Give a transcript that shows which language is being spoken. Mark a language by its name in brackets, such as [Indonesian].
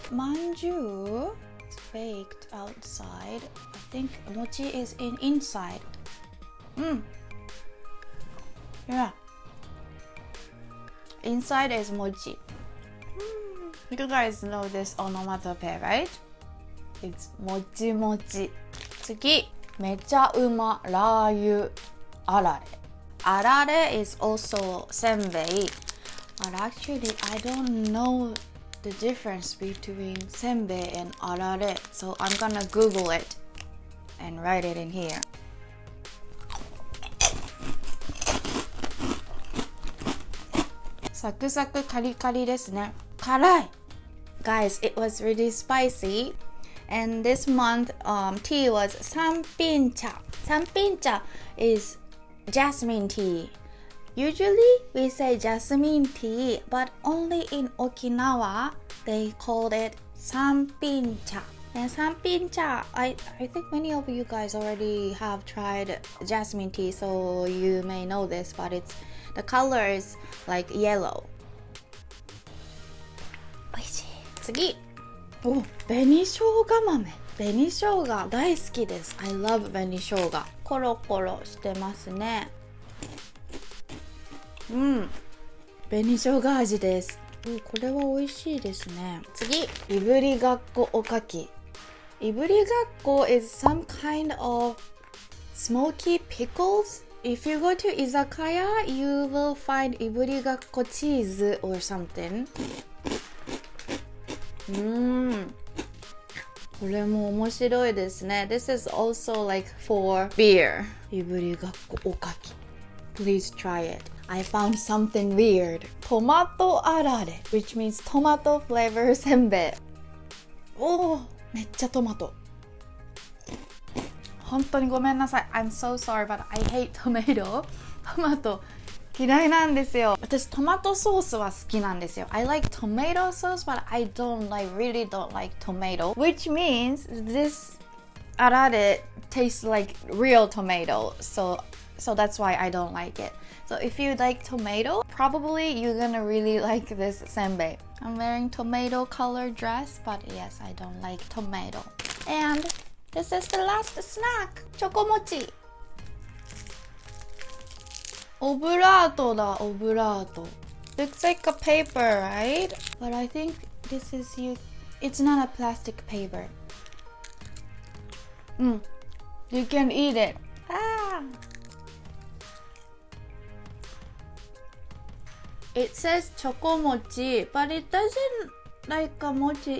[English] まんじゅう It's baked outside. I think mochi is inside. Yeah. Inside is mochi. You guys know this onomatopoeia, right? It's mochi mochi. [Japanese] 次、めちゃうまラー油あられ。 [English] あられ is also せんべい。 But actually, I don't know the difference between せんべい and あられ. So I'm gonna Google it and write it in here. [Japanese] サクサクカリカリですね。辛い。 [English] Guys, it was really spicy. And this month, tea was 三品茶. 三品茶 is jasmine tea. Usually, we say jasmine tea, but only in Okinawa, they called it 三品茶. And 三品茶, I think many of you guys already have tried jasmine tea, so you may know this, but the color is like yellow. [Japanese] おいしい。次、お、紅生姜豆。紅生姜大好きです。 [English] I love [Japanese] 紅生姜。コロコロしてますね。紅生姜味です。これは美味しいですね。次、いぶりがっこおかき。 [English] いぶりがっこ is some kind of smoky pickles. If you go to izakaya, you will find いぶりがっこcheese or something. [Japanese] これも面白いですね。 [English] This is also like for beer. いぶりがっこおかき。Please try it. I found something weird. トマトあられ which means tomato flavor せんべい。 [Japanese] めっちゃトマト。本当にごめんなさい。 [English] I'm so sorry, but I hate tomato. [Japanese] トマト嫌いなんですよ。私トマトソースは好きなんですよ。 [English] I like tomato sauce, but I really don't like tomato. Which means this あられ tastes like real tomato. So that's why I don't like it. So if you like tomato, probably you're gonna really like this senbei. I'm wearing tomato colored dress, but yes, I don't like tomato. And this is the last snack. [Japanese] チョコモチ。オブラートだ、オブラート。 [English] Looks like a paper, right? But I think this is it's not a plastic paper. You can eat it. It says choco mochi, but it doesn't like a mochi.